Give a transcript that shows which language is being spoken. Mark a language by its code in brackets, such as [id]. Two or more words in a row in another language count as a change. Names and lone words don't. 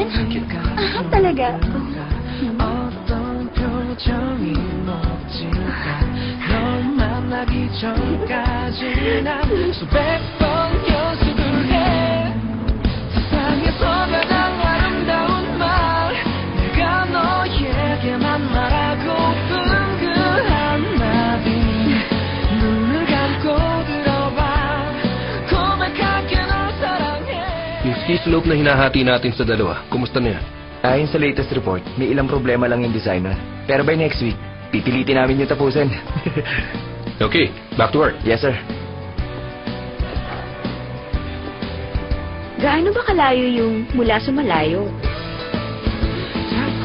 [tl] Talaga. [ko] 어떤 표정이 멋질까 널 만나기 전까지 난 수백 번 연습을 해 세상에서 가장 아름다운 말 내가 너에게만 말하고픈 그 한마디 눈을 감고 들어봐 고백할게 널 사랑해 [tl] Yung [en] ski slope [tl] na hinahati natin sa dalawa, kumusta na yan? Ayon sa [en] latest report, [tl] may ilang problema lang yung designer. Pero [en] by next week, [tl] pipilitin namin yung tapusin. [en] Okay, back to work. Yes, sir. [tl] Gaano ba kalayo yung mula sa malayo?